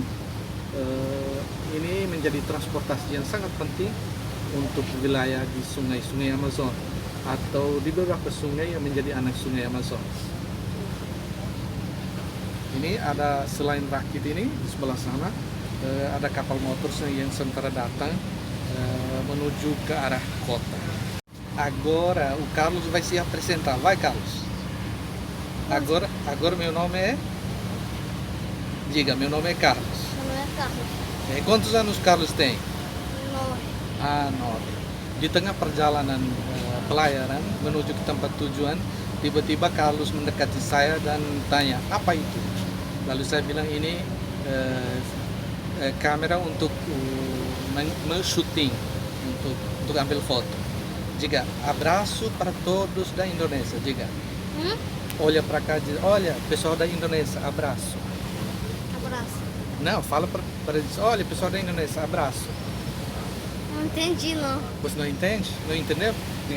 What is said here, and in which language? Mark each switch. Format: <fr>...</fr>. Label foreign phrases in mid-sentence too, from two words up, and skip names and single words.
<id>Ini menjadi transportasi yang sangat penting untuk wilayah di sungai-sungai Amazon, atau di beberapa sungai yang menjadi anak sungai Amazon. Ini ada selain rakit ini di sebelah sana ada kapal motor yang sementara datang menuju ke arah kota.</id> <pt>Agora o Carlos vai se apresentar. Vai, Carlos. Agora meu nome é. Diga, meu nome é Carlos. Meu nome é Carlos. Quantos anos Carlos tem? 9. 9.</pt> <id>Di tengah perjalanan pelayaran menuju ke tempat tujuan, tiba-tiba Carlos mendekati saya dan tanya, apa itu? Lalu saya bilang ini kamera untuk men-shooting, untuk ambil foto.</id> <pt>Diga, abraço para todos da Indonésia. Diga. olha para cá e diz: olha, pessoal da Indonésia, abraço. Abraço. Não, fala para eles: olha, pessoal da Indonésia, abraço. Não entendi, não. Você não entende? Não entendeu? Diga:</pt>